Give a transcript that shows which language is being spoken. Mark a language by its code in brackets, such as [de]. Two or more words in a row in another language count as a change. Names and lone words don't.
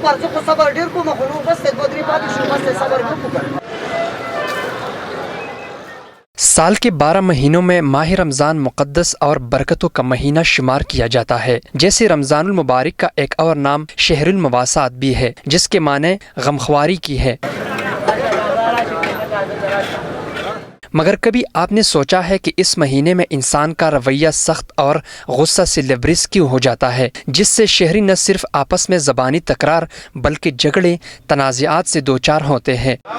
[ps] خو صبر ډیر کوم خو نو بس دو درې پاتې شو بس صبر وکړو. [ur] سال کے 12 مہینوں میں ماہ رمضان مقدس اور برکتوں کا مہینہ شمار کیا جاتا ہے. جیسے رمضان المبارک کا ایک اور نام شہر المواسات بھی ہے جس کے معنی غمخواری کی ہے. مگر کبھی آپ نے سوچا ہے کہ اس مہینے میں انسان کا رویہ سخت اور غصہ سے لبریز کیوں ہو جاتا ہے، جس سے شہری نہ صرف آپس میں زبانی تکرار بلکہ جھگڑے تنازعات سے دوچار ہوتے ہیں.